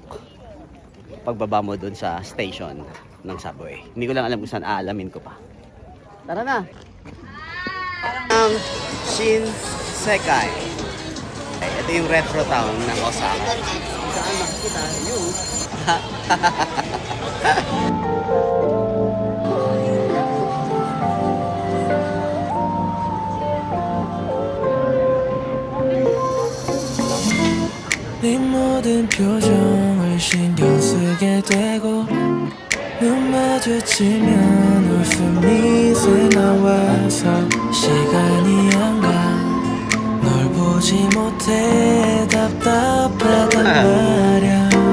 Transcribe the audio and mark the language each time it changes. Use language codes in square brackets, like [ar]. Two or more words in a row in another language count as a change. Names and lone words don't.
[tl] Pagbaba mo dun sa station ng subway. Hindi ko lang alam kung saan, aalamin ko pa. Tara na! Ang Shinsaikai. Ito yung retro town ng Osaka. Saan makikita yung... [ko] 네 모든 표정을 신경 쓰게 되고 눈 마주치면 웃음이 새 나와서 시간이 안 가 널 보지 못해 답답하단 말야